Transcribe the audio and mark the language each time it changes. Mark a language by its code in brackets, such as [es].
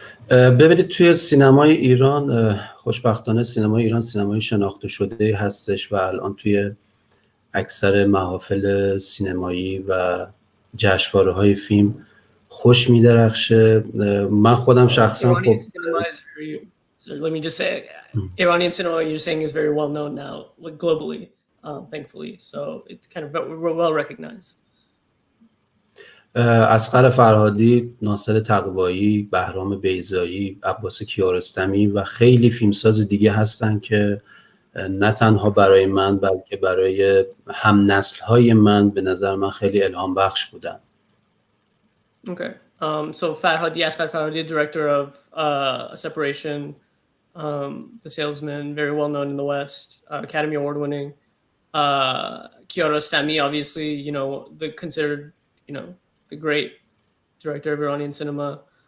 [fa] ببینید توی سینمای ایران خوشبختانه سینمای ایران سینمای شناخته شده هستش و الان توی اکثر محافل سینمایی و جشنواره‌های فیلم خوش می‌درخشه. من خودم شخصا خب [en] let me just say Iranian cinema you're saying is very well known now, like globally, thankfully, so it's kind of well recognized. [fa] اصغر فرهادی، ناصر تقوایی، بهرام بیضایی، عباس کیارستمی و خیلی فیلمساز دیگه هستن که نه تنها برای من بلکه برای هم نسل های من به نظر من خیلی الهام بخش بودن. [en] Okay. So Farhadi, Asghar Farhadi, director of Separation, The Salesman, very well known in the West, Academy Award winning. Kiarostami, obviously, you know, considered, you know, the great director of Iranian cinema.